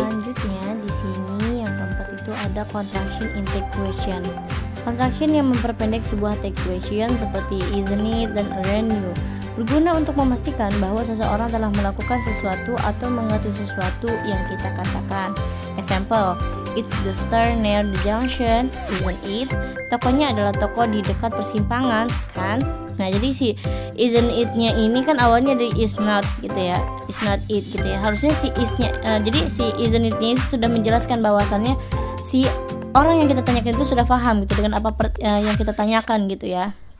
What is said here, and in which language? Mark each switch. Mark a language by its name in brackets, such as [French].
[Indonesian] Selanjutnya di sini yang keempat itu ada contraction intake question. Contraction yang memperpendek sebuah take question seperti [English] isn't it [Indonesian] dan [English] aren't you, [Indonesian] berguna untuk memastikan bahwa seseorang telah melakukan sesuatu atau mengerti sesuatu yang kita katakan. [English] Example, it's the store near the junction, isn't it? [Indonesian] Tokonya adalah toko di dekat persimpangan, kan? Nah, jadi si isn't it-nya ini kan awalnya dari is not gitu ya. [English] Is not it [Indonesian] gitu ya. Harusnya si is-nya jadi si isn't it-nya sudah menjelaskan bahwasannya si orang yang kita tanyakan itu sudah paham gitu dengan apa yang kita tanyakan gitu ya.